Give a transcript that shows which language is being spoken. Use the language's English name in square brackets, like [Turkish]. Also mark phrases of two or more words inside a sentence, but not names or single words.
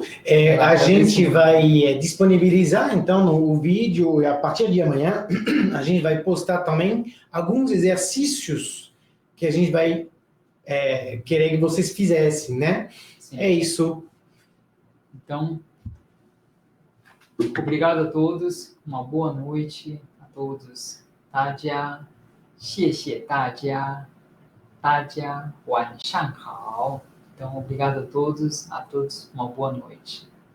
[Portuguese] A gente vai disponibilizar, então, o vídeo, e a partir de amanhã, a gente vai postar também alguns exercícios que a gente vai querer que vocês fizessem, né? Sim. É isso. Então, obrigado a todos, uma boa noite a todos. [Chinese] 大家，谢谢大家，大家晚上好。 [Portuguese] Então, obrigado a todos, uma boa noite.